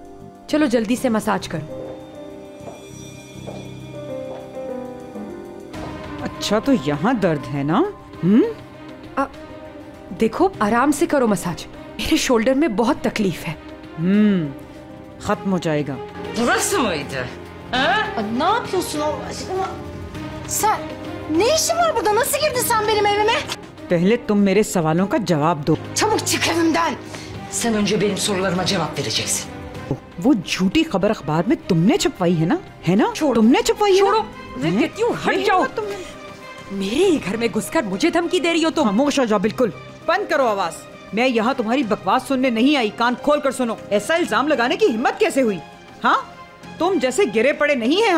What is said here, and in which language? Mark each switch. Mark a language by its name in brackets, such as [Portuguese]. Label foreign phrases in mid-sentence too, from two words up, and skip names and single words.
[Hindi] चलो जल्दी से मसाज करो। अच्छा तो यहाँ दर्द है ना? देखो आराम से करो मसाज, मेरे शोल्डर में बहुत तकलीफ है। खत्म हो जाएगा। [Turkish] Burası mıydı? Ne yapıyorsun Allah aşkına? Sen ne işin var burada? Nasıl girdin sen benim evime? [Hindi] पहले तुम मेरे सवालों का जवाब दो। [Turkish] Çabuk çık evimden. Sen önce benim sorularıma cevap vereceksin. [Hindi] वो झूठी खबर अखबार में तुमने छपवाई है ना? है ना? तुमने छपवाई है छोड़ो, ना? मैं कहती हूँ हट जाओ। मेरे ही घर में घुसकर मुझे धमकी दे रही हो तुम। खामोश हो जाओ, बिल्कुल बंद करो आवाज। मैं यहाँ तुम्हारी बकवास सुनने नहीं आई, कान खोल कर सुनो। ऐसा इल्जाम लगाने की हिम्मत कैसे हुई? हाँ, तुम जैसे गिरे पड़े नहीं है हम।